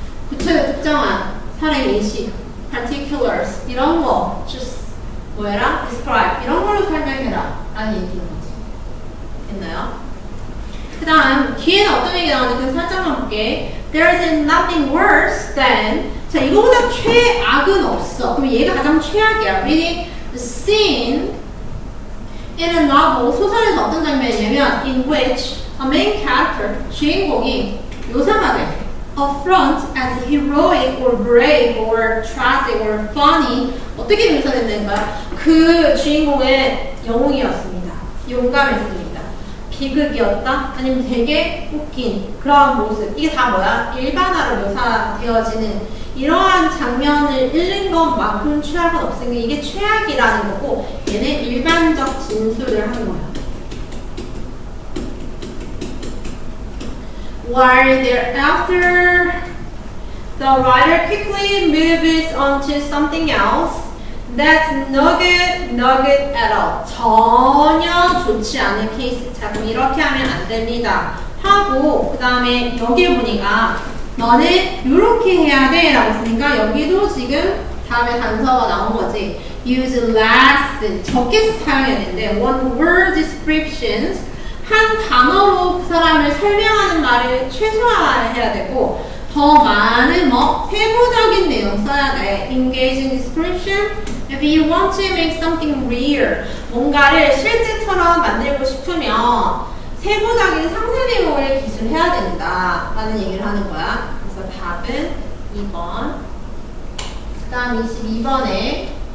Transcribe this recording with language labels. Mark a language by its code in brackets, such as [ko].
[ko] 구체적 특정한 사례 예시 particulars 이런 거 just 뭐해라? describe 이런 걸로 설명해라 라는 얘기인 거지. 됐나요? 그 다음 뒤에는 어떤 얘기 나오는지 살짝만 볼게. [en] There's nothing worse than [ko] 자 이거보다 최악은 없어. 그럼 얘가 가장 최악이야. [en] Reading the scene in a novel [ko] 소설에서 어떤 장면이냐면 [en] in which a main character [ko] 주인공이 묘사가 돼. [en] affront as heroic or brave or tragic or funny [ko] 어떻게 묘사된다는 거야? 그 주인공의 영웅이었습니다. 용감했습니다. 비극이었다? 아니면 되게 웃긴 그런 모습 이게 다 뭐야? 일반화로 묘사되어지는 이러한 장면을 읽는 것만큼 최악은 없으니까 이게 최악이라는 거고 얘는 일반적 진술을 하는 거야. [en] While thereafter, the writer quickly moves on to something else that's no good at all. [ko] 전혀 좋지 않은 케이스. 자, 그럼 이렇게 하면 안 됩니다. 하고 그 다음에 여기 보니까 너는 이렇게 해야 돼 라고 했으니까 여기도 지금 다음에 단서가 나온 거지. [en] Use less [ko] 적게 사용해야 되는데 [en] one word descriptions [ko] 한 단어로 그 사람을 설명하는 말을 최소화해야 되고 더 많은 뭐 세부적인 내용 써야 돼. [en] Engage in description if you want to make something real. [ko] 뭔가를 실제처럼 만들고 싶으면 세부적인 상세 내용을 기술해야 된다 라는 얘기를 하는 거야. 그래서 답은 2번. 그 다음 22번에